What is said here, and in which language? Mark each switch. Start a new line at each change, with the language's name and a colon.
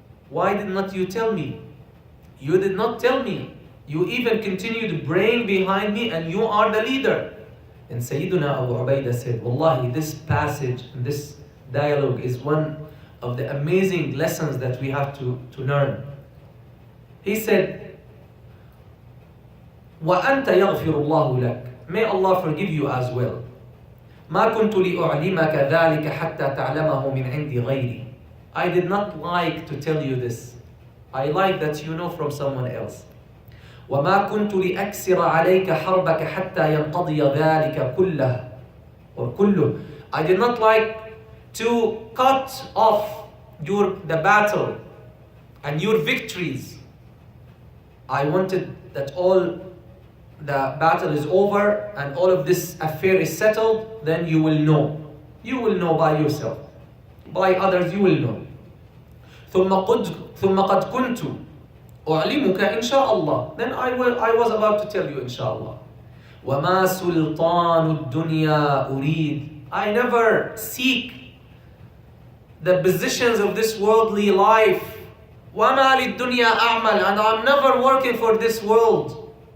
English: Why did not you tell me? You did not tell me. You even continued praying behind me, and you are the leader. And Sayyiduna Abu Ubaidah said, Wallahi, this passage, this dialogue is one of the amazing lessons that we have to learn. He said,
Arabic: وَأَنْتَ يَغْفِرُ اللَّهُ لَكَ.
English: May Allah forgive you as well.
Arabic: مَا كُنْتُ لِأُعْلِمَكَ ذَلِكَ حَتَّى تَعْلَمَهُ مِنْ عِنْدِ غَيْرِي.
English: I did not like to tell you this. I like that you know from someone else.
Arabic: وَمَا كُنْتُ لِأَكْسِرَ عَلَيْكَ حَرْبَكَ حَتَّى يَنْقَضِيَ ذَلِكَ كُلَّهُ or كُلُّهُ.
English: I did not like to cut off the battle and your victories. I wanted that all the battle is over and all of this affair is settled, then you will know. You will know by yourself. By others you will know.
Arabic: ثم قد كنت أعلمك إن شاء الله.
English: Then I was about to tell you inshallah.
Arabic: وما سلطان الدنيا أريد.
English: I never seek the positions of this worldly life
Arabic: وَمَا لِلدُّنْيَا أَعْمَلْ,
English: and I'm never working for this world.